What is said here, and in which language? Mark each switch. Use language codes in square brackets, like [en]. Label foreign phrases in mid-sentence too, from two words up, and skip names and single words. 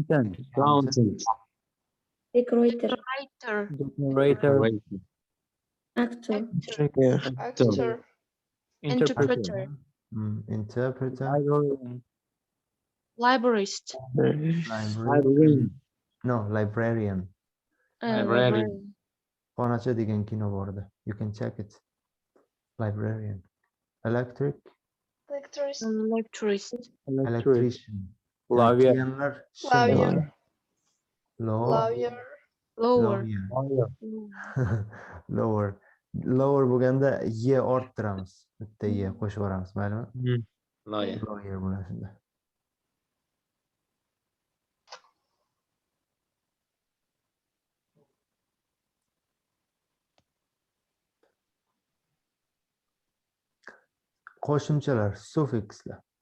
[en] Decorator. Actor. Interpreter. Interpreter. Librarist. No, librarian. Librarian. [uz] Qonacha degan kino bor edi. [en] You can check it. Librarian. Electrician. lawyer, [uz] Lower bo'lganda ye orttiramiz. Bitta ye qo'shib yuboramiz, maylimi? Lawyer bo'ladi shunda. Qo'shimchalar, suffikslar.